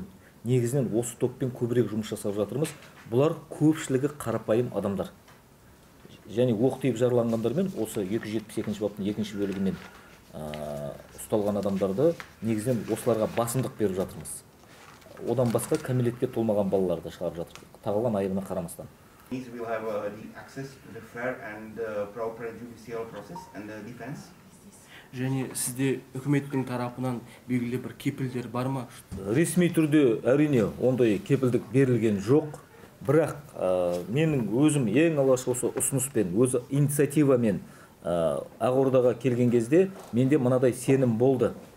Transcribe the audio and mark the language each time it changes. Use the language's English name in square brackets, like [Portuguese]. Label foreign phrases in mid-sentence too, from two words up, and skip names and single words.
[Kazakh] Негізінен осы топпен көбірек жұмыс жасап жатырмыз. Бұлар көпшілігі қарапайым адамдар. Және оқ тиіп жараланғандармен осы 272-ші баптың екінші бөлігімен ұсталған адамдарды негізінен осыларға басымдық беріп жатырмыз. Одан басқа кәмелетке толмаған балаларды шығарып жатыр, тағылған айыбына қарамастан. [English] These will have the access to the fair and proper judicial process and the defense. [Kazakh] Және сізде үкіметтің тарапынан белгілі бір кепілдер бар ма? Ресми түрде әрине ондай кепілдік берілген жоқ. Бірақ менің өзім ең алғаш осы ұсыныспен, өз инициативамен Ақордаға келген кезде менде мынадай сенім болды.